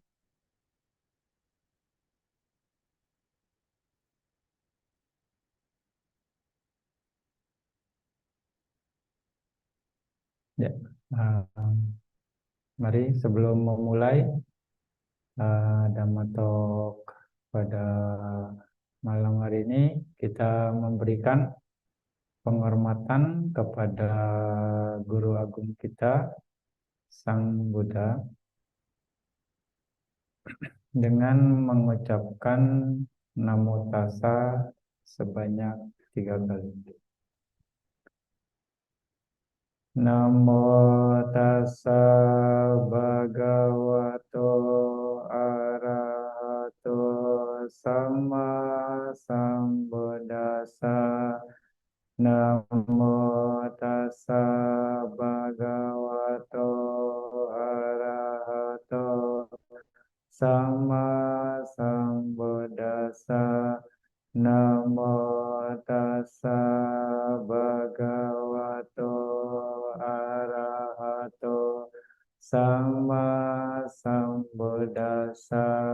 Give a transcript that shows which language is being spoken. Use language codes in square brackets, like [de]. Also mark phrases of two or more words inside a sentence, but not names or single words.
[id] Ya, uh, mari sebelum memulai [en] Dhamma Talk [id] pada malam hari ini, kita memberikan penghormatan kepada Guru Agung kita, Sang Buddha, dengan mengucapkan [pi] Namo Tassa [id] sebanyak 3 kali. [pi] Namo Tassa Bhagavato Arahato Sama Sambuddhassa. Namo Tassa Bhagavato Arahato Sama Sambuddhassa. Namo Tassa Bhagavato Arahato Sama Sambuddhassa.